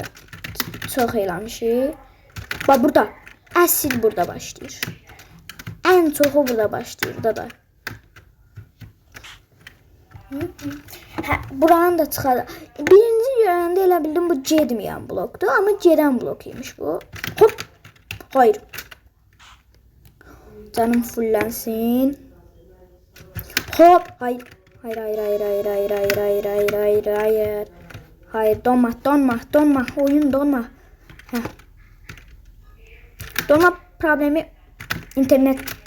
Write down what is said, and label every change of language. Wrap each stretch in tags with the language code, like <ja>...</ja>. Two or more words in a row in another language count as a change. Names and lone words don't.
<az>Çox eləmişik. Bak, burada. Əsl burada başlayır. En çoxu burada başlayır da. Buranın da çıxar. Birinci görəndə elə bildim bu gedməyən blokdur, amma gedən blokuymuş bu. Hop. Hayır. Canım fullənsin.</az> <tr>Hop. Hayır. Hayır, donma. Oyun donma. Heh. Donma problemi internet.</tr>